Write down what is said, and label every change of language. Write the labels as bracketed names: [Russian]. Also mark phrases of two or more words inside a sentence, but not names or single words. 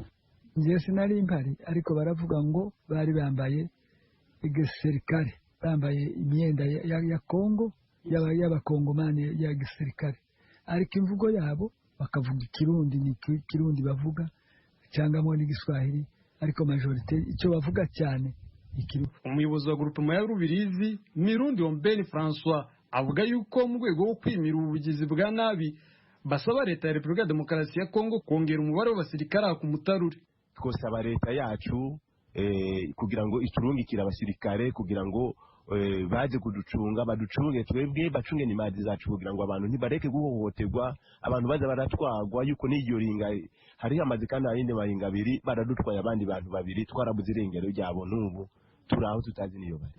[Kinyarwanda] Njye sinari mpari, ariko baravuga ngo bari bambaye igisirikare, bambaye imyenda ya Kongo, y'abakongomani ya gisirikare, ariko imvugo yabo bakavuga ikirundi, ni ikirundi bavuga cyangwa n'igiswahili, ariko majorite icyo bavuga cyane ikirundi. Umuyobozi wa groupement ya Rubirizi Mirundi Ombeni François avuga yuko mu rwego wo kwimira ubugizi bwa nabi basaba leta ya Repubulika ya Demokarasi ya Kongo kongera umubare w'abasirikare ku mutarure. [Rundi] Twosaba leta yacu kugira ngo iturungikire abasirikare kugira ngo baje kuducunga, baducunge twebwe, bacunge n'imari zacu kugira ngo abantu ntibareke guhohoterwa, abantu baza baratwagwa yuko n'iyo ringa hari amazi kandi ayindi maringa abiri baradutwaye abandi bantu babiri, twarabuze irengero ryabo, n'ubu turaho tutazi niyo bari.